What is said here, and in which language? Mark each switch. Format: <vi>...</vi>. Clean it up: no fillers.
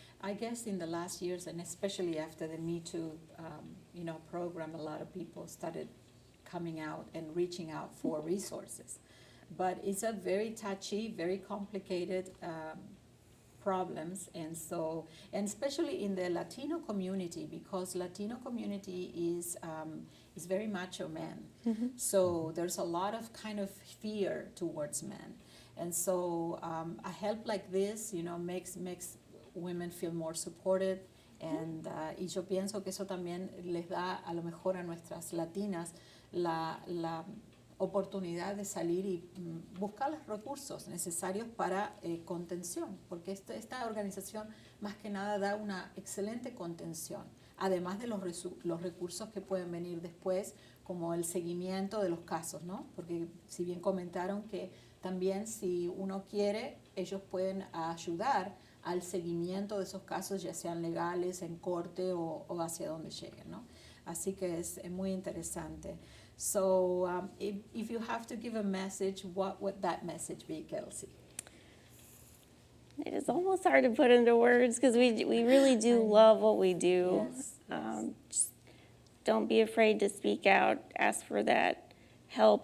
<en>I guess in the last years, and especially after the Me Too, program, a lot of people started coming out and reaching out for resources. But it's a very touchy, very complicated problems, and especially in the Latino community, because Latino community is very macho men. So there's a lot of kind of fear towards men, and so a help like this, makes women feel more supported, and</en> <es>y yo pienso que eso también les da a lo mejor a nuestras latinas la oportunidad de salir y buscar los recursos necesarios para contención, porque esta organización más que nada da una excelente contención, además de los recursos que pueden venir después, como el seguimiento de los casos, ¿no? Porque si bien comentaron que también si uno quiere, ellos pueden ayudar al seguimiento de esos casos, ya sean legales, en corte o hacia donde lleguen, ¿no? Así que es muy interesante.</es> <en>So if you have to give a message, what would that message be, Kelsey? It is almost hard to put into words because we really do love what we do. Yes, Just don't be afraid to speak out, ask for that help.</en>